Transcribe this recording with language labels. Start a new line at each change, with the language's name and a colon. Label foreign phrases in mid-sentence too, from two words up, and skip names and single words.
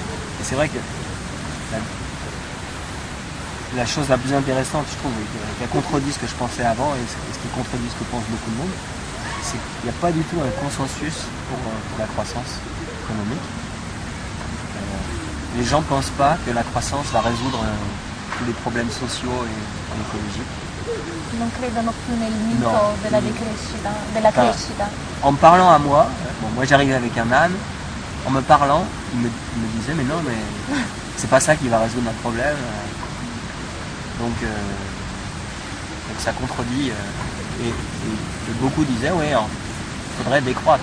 French: Et c'est vrai que la chose la plus intéressante, je trouve, qui a contredit ce que je pensais avant et ce qui contredit ce que pense beaucoup de monde, c'est qu'il n'y a pas du tout un consensus pour la croissance économique. Les gens ne pensent pas que la croissance va résoudre tous les problèmes sociaux et écologiques.
Italian: Non credono più nel mito No. della decrescita, della
French: Enfin,
Italian: crescita.
French: En me parlant à moi, moi j'arrivais avec un âne, en me parlant, il me disait mais non, mais c'est pas ça qui va résoudre notre problème. Donc ça contredit. Et beaucoup disaient oui, il faudrait décroître.